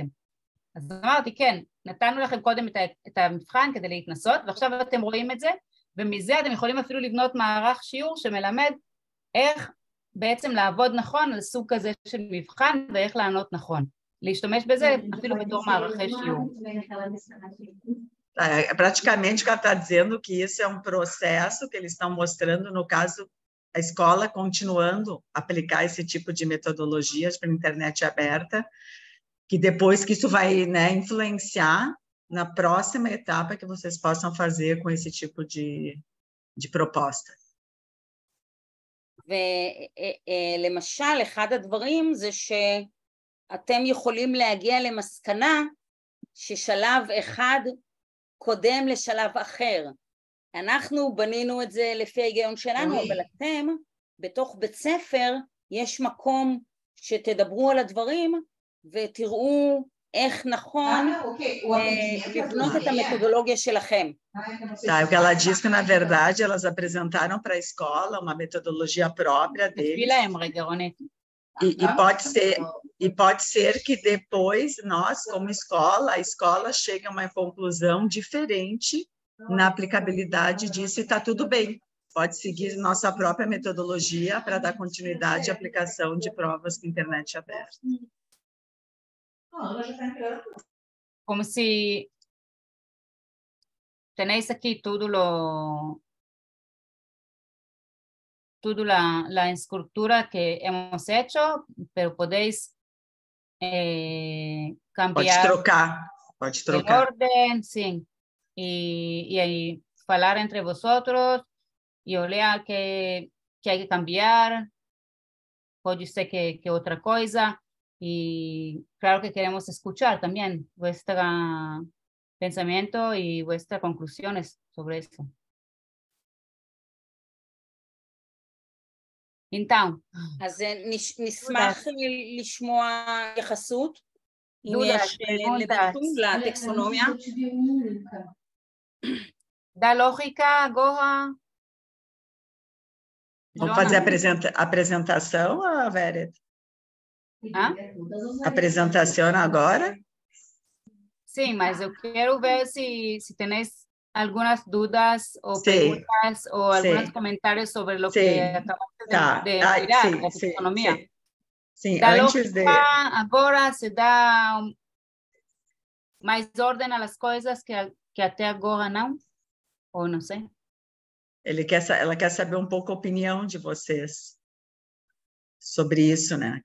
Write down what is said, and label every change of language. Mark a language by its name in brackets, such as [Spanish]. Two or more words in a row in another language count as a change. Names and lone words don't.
[Hebrew] אז אמרתי, כן, נתנו לכם קודם את המבחן כדי להתנסות, ועכשיו אתם רואים את זה, ומזה אתם יכולים אפילו לבנות מערך שיעור שמלמד איך בעצם לעבוד נכון על סוג כזה של מבחן, ואיך לענות נכון. להשתמש בזה אפילו בתור מערכי שיעור. [Portuguese] Praticamente, o que ela está dizendo que isso é um processo que eles estão mostrando, no caso, a escola continuando a aplicar esse tipo de metodologias para a internet aberta, que depois que isso vai, né, influenciar na próxima etapa que vocês possam fazer com esse tipo de proposta. [Hebrew] ולמשל, אחד הדברים זה שאתם יכולים להגיע למסקנה ששלב אחד קודם לשלב אחר. אנחנו בנינו את זה לפי ההיגיון שלנו, אבל אתם, בתוך בית ספר, יש מקום שתדברו על הדברים ותראו איך נכון לבנות את המתודולוגיה שלכם. [Portuguese] Tá, o que ela diz que, na verdade, elas apresentaram para a escola uma metodologia própria deles. E pode ser que depois nós, como escola, a escola chegue a uma conclusão diferente na aplicabilidade disso e está tudo bem. Pode seguir nossa própria metodologia para dar continuidade à aplicação de provas com internet aberta. [Spanish] Como se tenéis aquí toda la estructura que hemos hecho, pero podéis cambiar [Portuguese] pode [Spanish] el [Portuguese] trocar. [Spanish] orden, sí, y hablar entre vosotros y olhar que hay que cambiar, puede ser que otra cosa, y claro que queremos escuchar también vuestro pensamiento y vuestras conclusiones sobre eso. [Portuguese] Então, [Hebrew] אז נשמח לשמוע התייחסות, אם יש לדעתו לטקסונומיה. [Portuguese] Da lógica, Goha. Vamos fazer a apresentação, Veret? Apresentação agora? Sim, mas eu quero ver se [Spanish] tenéis algunas dudas o preguntas o algunos comentarios sobre lo que acabamos de mirar, la taxonomía. [Portuguese] Sim, Da antes de... Agora se dá mais ordem às coisas que até agora não? Ou não sei? Ela quer saber um pouco a opinião de vocês sobre isso, né?